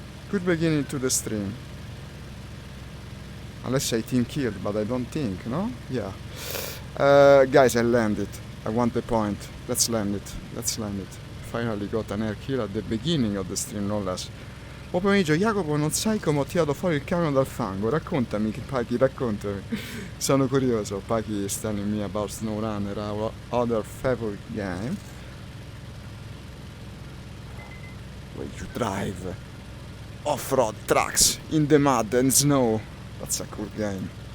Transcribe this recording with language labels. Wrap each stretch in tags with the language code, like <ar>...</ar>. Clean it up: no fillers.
<en>Good beginning to the stream. Unless I team killed, but I don't think, no? Yeah. Guys, I landed. I want the point. Let's land it. Let's land it. Finally got an air kill at the beginning of the stream, no less.</en> <it>Buon pomeriggio, Jacopo, non sai come ho tirato fuori il camion dal fango? Raccontami, Paki, raccontami. Sono curioso.</it> <en>Paki is telling me about SnowRunner, our other favorite game. Where you drive off-road trucks in the mud and snow. That's a cool game.</en>